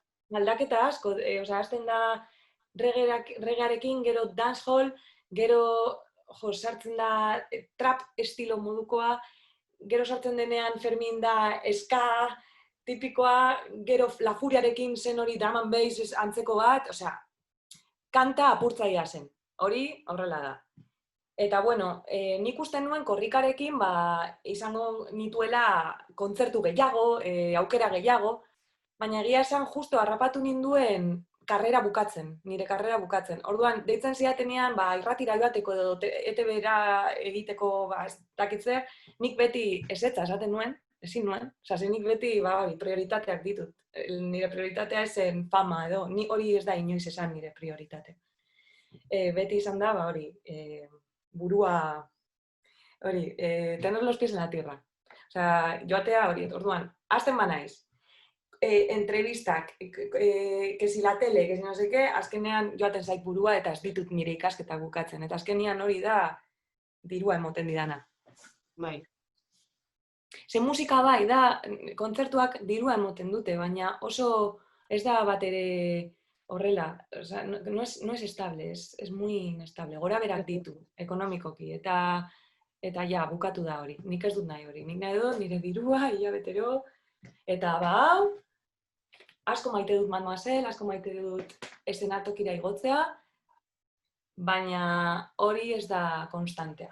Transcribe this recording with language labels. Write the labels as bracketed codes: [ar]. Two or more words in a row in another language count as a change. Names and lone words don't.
[eu] Aldaketa asko, osea, hasten da regearekin, gero dancehall, gero sartzen da trap estilo modukoa, gero sartzen denean Fermin da ska tipikoa, gero La Furiarekin zen hori [en] drum and bass [eu] antzeko bat, osea, kanta apurtzailea zen. Hori horrela da. Eta bueno, nik uste nuen korrikarekin izango nituela kontzertu gehiago, aukera gehiago, baina egia esan justo harrapatu ninduen nire karrera bukatzen. Orduan, deitzen zidatenean, irratira joateko edo ETB-ra egiteko, ez dakitzer, nik beti ezetza esaten nuen, ezin nuen. Osea, nik beti prioritateak ditut. Nire prioritatea esen fama edo, hori ez da inoiz esan nire prioritate. Beti izan da, burua, [es] tener los pies en la tierra. [eu] Osea, joatea hori, orduan, hasten banaiz. Entrevistak, [es] que si la tele, que si no sé qué, [eu] azkenean joaten zait burua eta ez ditut nire ikasketa bukatzen. Eta azkenean hori da dirua emoten didana. Bai. Ze musika da, kontzertuak dirua emoten dute, baina oso ez da bat ere horrela. Osea, [es] no es estable, es muy inestable. [eu] Gora berak ditu, ekonomikoki. Eta ja, bukatu da hori. Nik ez dut nahi hori. Nik nahi dut nire dirua, hilabetero, eta hau, asko maite dut Mademoiselle, asko maite dut eszenatokira igotzea, baina hori ez da konstantea.